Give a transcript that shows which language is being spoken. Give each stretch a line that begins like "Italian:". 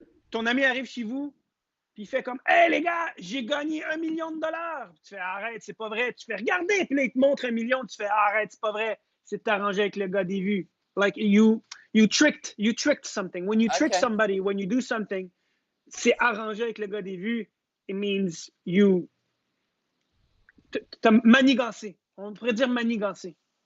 French: Ton ami arrive chez vous, puis il fait comme, hey les gars, j'ai gagné $1 million. Tu fais, arrête, c'est pas vrai. Tu fais, regardez, puis là, il te montre $1 million. Tu fais, arrête, c'est pas vrai. C'est arrangé avec le gars des vues.
English: Like, you tricked something. When you trick somebody, when you do something,
French: c'est arrangé avec le gars des vues.
English: It means
French: t'as manigancé. On pourrait dire manigancé.